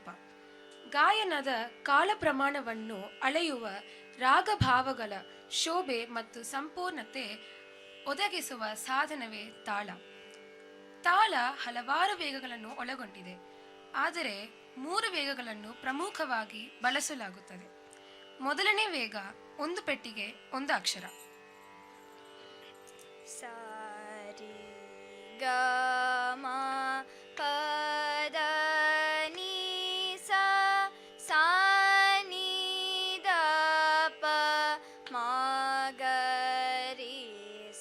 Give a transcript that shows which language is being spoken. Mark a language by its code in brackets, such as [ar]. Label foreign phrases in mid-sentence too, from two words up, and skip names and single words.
[kn] ಗಾಯನದ ಕಾಲ ಪ್ರಮಾಣವನ್ನು ಅಳೆಯುವ ರಾಗಭಾವಗಳ ಶೋಭೆ ಮತ್ತು ಸಂಪೂರ್ಣತೆ ಒದಗಿಸುವ ಸಾಧನವೇ ತಾಳ. ತಾಳ ಹಲವಾರು ವೇಗಗಳನ್ನು ಒಳಗೊಂಡಿದೆ, ಆದರೆ 3 ವೇಗಗಳನ್ನು ಪ್ರಮುಖವಾಗಿ ಬಳಸಲಾಗುತ್ತದೆ. ಮೊದಲನೇ ವೇಗ 1 ಪೆಟ್ಟಿಗೆ 1 ಅಕ್ಷರ. ಸಾರಿ ಗ ಮ ಪ ದ ನಿ ಸ ಸಾ ನಿ ದ ಪ ಮ ಗ ರಿ ಸ.